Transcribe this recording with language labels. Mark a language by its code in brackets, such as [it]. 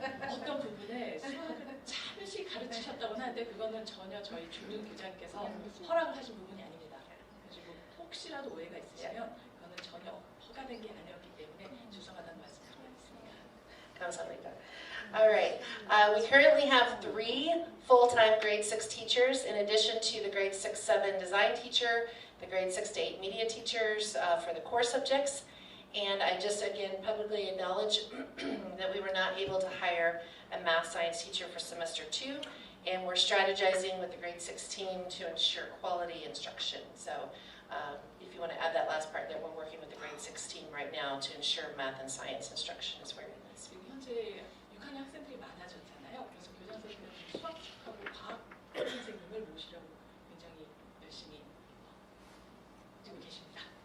[ko] 어떤 부분에 수학을 잠시 가르치셨다고는 하는데 그거는 전혀 저희 중등 교장께서 허락을 하신 부분이 아닙니다. 그리고 혹시라도 오해가 있으시면 그거는 전혀 허가된 게 아니었기 때문에 죄송하다는 말씀 드리겠습니다. 감사합니다. [en] All right. We currently have 3 full-time grade 6 teachers in addition to the grade 6-7 design teacher, the grade 6-8 media teachers for the core subjects. And I just again publicly acknowledge that we were not able to hire a math science teacher for semester 2, and we're strategizing with the grade 6 team to ensure quality instruction. So if you want to add that last part there, we're working with the grade 6 team right now to ensure math and science instruction is where it is. [ko] 지금 현재 6학년 학생들이 많아졌잖아요. 그래서 교장 선생님은 수학 하고 과학 선생님을 모시려고 굉장히 열심히 뛰고 계십니다.